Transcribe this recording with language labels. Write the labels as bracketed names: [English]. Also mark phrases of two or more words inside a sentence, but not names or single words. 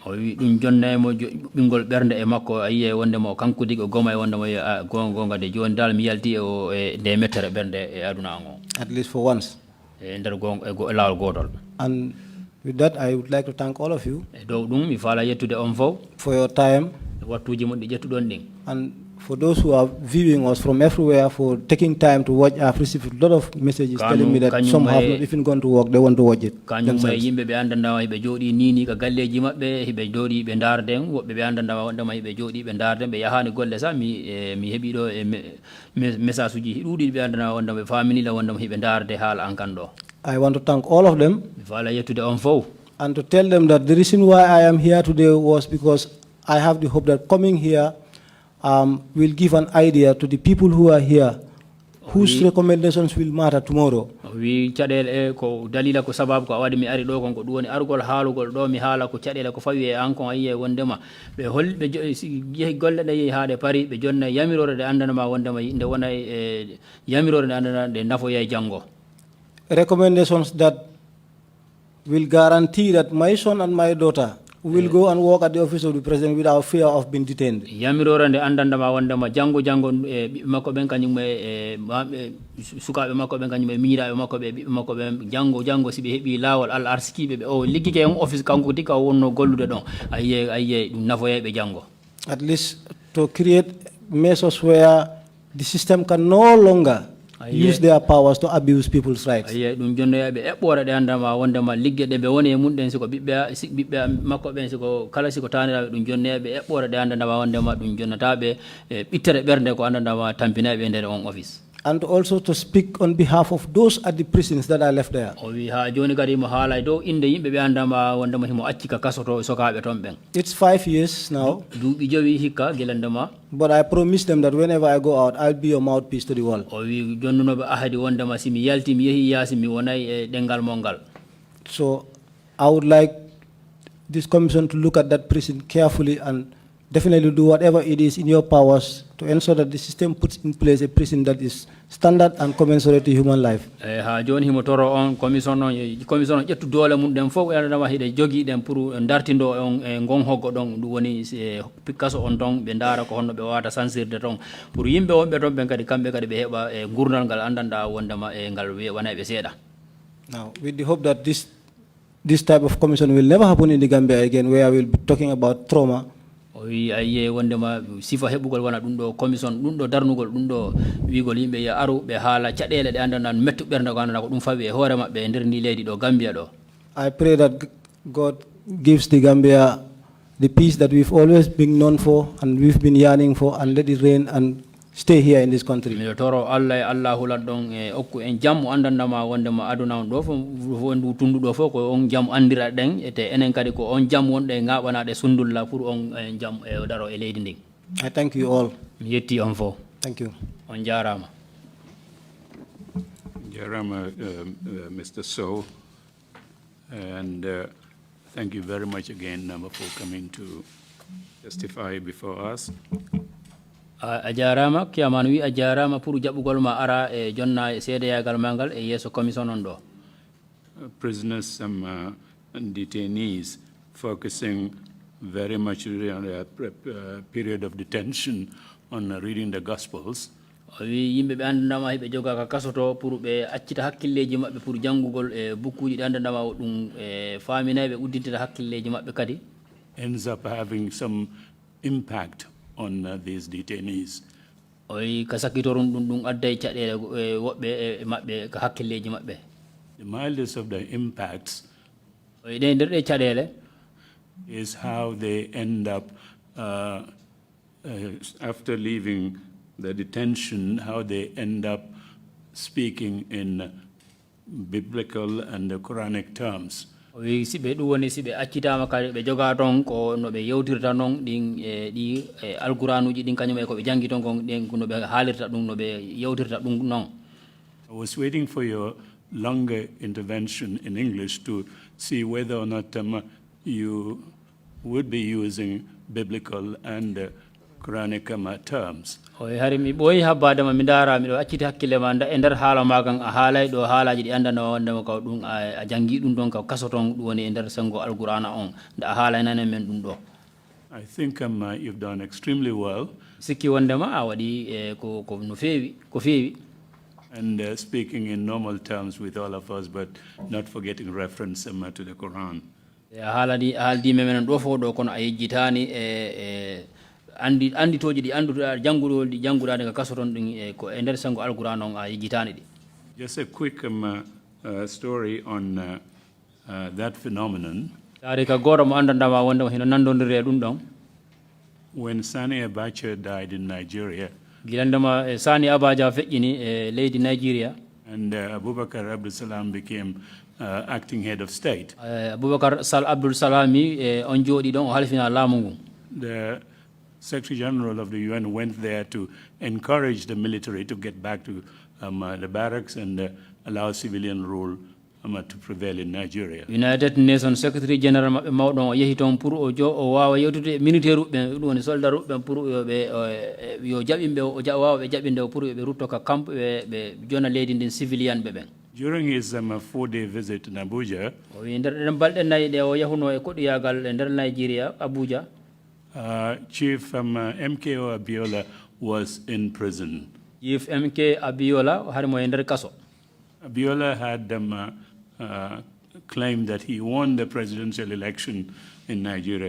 [Fula] O wi ɗum jonna mo ɓingol ɓernde e makko a yiye wondema o kankudi o goma e wondema gonga de joni dal mi yalti e nde mettere ɓernde e aduna an o. [English] At least for once. [Fula] E nder lawol gotol. [English] And with that, I would like to thank all of you [Fula] mi faala yettude on fof [English] for your time, [Fula] wattuji mon ɗi ƴettuɗon ɗin, [English] and for those who are viewing us from everywhere for taking time to watch. I've received a lot of messages telling me that some have not even gone to work, they want to watch it themselves. [Fula] yimɓe ɓe andandama hiɓe jooɗi nini ka galleji maɓɓe hiɓe jooɗi ɓe darden, woɓɓe ɓe andandama wondema hiɓe jooɗi ɓe darden ɓe yahani golle sa mi heeɓi ɗo e message uji ɗuɗi ɓe andandama wondema ɓe faminila wondema hiɓe darde haala an kan ɗo. [English] I want to thank all of them [Fula] mi faala yettude on fof, [English] and to tell them that the reason why I am here today was because I have the hope that coming here will give an idea to the people who are here, whose recommendations will matter tomorrow. [Fula] wi caɗele ko dalila ko sababu ko waɗi mi ari ɗo kon ko ɗum woni argol haalugol ɗo mi haala ko caɗele ko fawi e an kon a yiye wondema ɓe yehi golle ɗe yehi haade pari ɓe jonna yamirore nde andanama wondema nde wona yamirore nde andana nde nafoya e janggo. [English] Recommendations that will guarantee that my son and my daughter will go and work at the office of the president without fear of being detained. [Fula] Yamirore nde andandama wondema jango ɓiɓɓe makko ɓen kañum e sukaɓe makko ɓen kañum e miiraɓe makko ɓe ɓiɓɓe makko ɓen jango si ɓe heeɓi laawol Allah arsikiɓe ɓe o liggike en office kanko tika o wonno gollude ɗon a yiye ɗum nafoyeɓe jango. [English] At least to create measures where the system can no longer use their powers to abuse people's rights. [Fula] Ɗum jonnoyaɓe eɓɓore ɗe andama wondema ligge ɗe ɓe woni e munɗen siko ɓiɓɓe makko ɓen siko kala siko taniraɓe ɗum jonnoyaɓe eɓɓore ɗe andandama wondema ɗum jonnotaɓe ɓittere ɓernde ko andandama tampinaɓe e nder on office. [English] And also to speak on behalf of those at the prisons that are left there. [Fula] O wi ha joni kadi mo haala dow inde yimɓe ɓe andama wondema himo acci ka kasoto sokaɓe toon ɓen. [English] It's 5 years now. [Fula] Duuɓi jowi hikka guelandema. [English] But I promise them that whenever I go out, I'll be a mouthpiece to the world. [Fula] O wi jonnunoɓe ahadi wondema si mi yalti mi yeehi yaasi mi wonay e ɗengal mongal. [English] So I would like this commission to look at that prison carefully and definitely do whatever it is in your powers to ensure that the system puts in place a prison that is standard and commensurate to human life. [Fula] Ha joni himo toro on commission ƴettu doole mum ɗen fof ƴanama hiɗe jogii ɗen pour dartindo on e ngon hoggo ɗon ɗum woni pikkaso on ɗon ɓe ndaara ko honno ɓe wawata sansirde ton pour yimɓe wonɓe toon ɓen kadi kamɓe kadi ɓe heɓa e gurdal ngal andanɗa wondema e ngal wona ɓe seeɗa. [English] Now, with the hope that this type of commission will never happen in the Gambia again, where we'll be talking about trauma. [Fula] Aye wondema sifa heɓugol wona ɗum ɗo commission ɗum ɗo darnugol ɗum ɗo wigol yimɓe yo aru ɓe haala caɗele ɗe andanɗa mettu ɓernde ko andanɗa ko ɗum fawi e hoore maɓɓe e nder ndi leydi ɗo Gambia ɗo. [English] I pray that God gives the Gambia the peace that we've always been known for and we've been yearning for, and let it reign and stay here in this country. [Fula] Mi toro Allah e Allah hulat ɗon e okku en jammu andandama wondema aduna on ɗo fof ndu tundu ɗo fof ko on jammu andira ɗen ete enen kadi ko on jammu wonɗe e ngaɓanaɗe sundulla pour on jammu e daro e leydi ndin. [English] I thank you all. [Fula] Mi yetti on fof. [English] Thank you. [Fula] On jarama. Jarama, [English] Mr. Sow, and thank you very much again, for coming to testify before us. [Fula] A jarama kiyaman wi a jarama pour jaɓɓugol ma ara e jonna e seedeyagal ma ngal e yeeso commission on ɗo. [English] Prisoners, some detainees focusing very much on a period of detention on reading the Gospels. [Fula] Wi yimɓe ɓe andandama heɓe joga ka kasoto pour ɓe accita hakkilleji maɓɓe pour janngugol e bukkuji ɗi andandama ɗum e faaminaɓe uddintita hakkilleji maɓɓe kadi. [English] Ends up having some impact on these detainees. [Fula] Oyi ka sakitorum ɗum adday caɗele woɓɓe e maɓɓe ka hakkilleji maɓɓe. [English] The mildest of the impacts [Fula] oyi ɗe nder ɗe caɗele [English] is how they end up after leaving the detention, how they end up speaking in biblical and Quranic terms. [Fula] Oyi siɓe ɗum woni siɓe accitama kadi ɓe joga toon ko no ɓe yewtirta noon ɗin ɗi alquranuji ɗin kañum e ko ɓe janggi toon kon ɗen no ɓe haalirta ɗum no ɓe yewtirta ɗum noon. [English] I was waiting for your longer intervention in English to see whether or not you would be using biblical and Quranic terms. [Fula] Oyi hari mi ɓooyi habbadema mi ndaara miɗo acciti hakkille ma e nder haala ma kan a haalay ɗo haalaji ɗi andanama wondema ko ɗum a jangi ɗum ɗon ka kaso toon ɗum woni e nder sengo alqur'ana on nde a haalaynanen men ɗum ɗo. [English] I think you've done extremely well. [Fula] Sikki wondema a waɗi ko no feewi ko feewi. [English] And speaking in normal terms with all of us, but not forgetting reference to the Quran. [Fula] Haaldi menen ɗo fof ɗo kono a yejjitani anditoji ɗi anduɗa jannguɗo ɗi jannguɗade ka kaso toon ɗin ko e nder sengo alquran on a yejjitani ɗi. [English] Just a quick story on that phenomenon. [Fula] Taari ka goto mo andandama wondema hino nandodiri e ɗum ɗon. [English] When Sani Abacha died in Nigeria, [Fula] gilandema Sani Abacha feƴƴini e leydi Nigeria, [English] and Abubakar Abdul Salam became acting head of state. [Fula] Abubakar Abdul Salami on jooɗi ɗon o halfina laamu ngu. [English] The Secretary General of the UN went there to encourage the military to get back to the barracks and allow civilian rule to prevail in Nigeria. United Nations Secretary General [Fula] maɓɓe mawɗon o yehi toon pour o wawa yewtude militaire uɓe ɗum woni soldat uɓe pour ɓe yo jaɓimɓe o wawa ɓe jaɓinde pour ɓe rutto ka camp ɓe jona leydi ndin civilian ɓe ɓen. [English] During his 4-day visit in Abuja, [Fula] o wi nder ɗen balɗe nayi ɗe o yahuno e koɗoyagal e nder Nigeria Abuja, [English] Chief MKO Abiola was in prison. [Fula] Chief MK Abiola harimo e nder kaso. [English] Abiola had claimed that he won the presidential election in Nigeria.